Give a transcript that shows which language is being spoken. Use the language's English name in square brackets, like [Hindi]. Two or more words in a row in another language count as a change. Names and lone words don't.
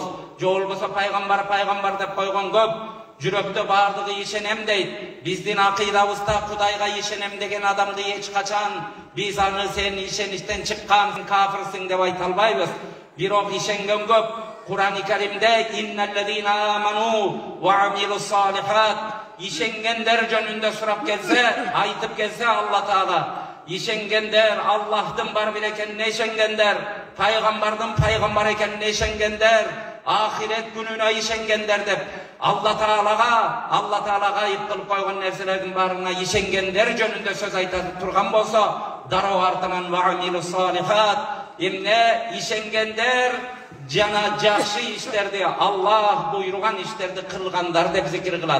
[Kyrgyz] Же болбосо пайгамбар деп койгон көп, жүрөктө бардыгы ишенем дейт. Биздин акыйдабызда Кудайга ишенем деген адамды эч качан биз аны сен ишеништен чыккан кафирсиң деп айта албайбыз. Бирок ишенген көп. Кур'ан-ы Каримде [Arabic] إن الذين آمنوا وعملوا الصالحات, [Kyrgyz] ишенгендер жөнүндө сурап келсе, айтып келсе Алла Таала, ишенгендер, Аллахтын бар бир экенине ишенгендер, пайгамбардын пайгамбар экенине ишенгендер, ахирет күнүнө ишенгендер деп Алла Таалага айып кылып койгон нерселердин баарына ишенгендер жөнүндө сөз айтып турган болсо, дароо артынан [Arabic] وعملوا الصالحات, [Kyrgyz] эмне ишенгендер жана жакшы иштерди, Аллах буйруган иштерди кылгандар деп зикир кылат.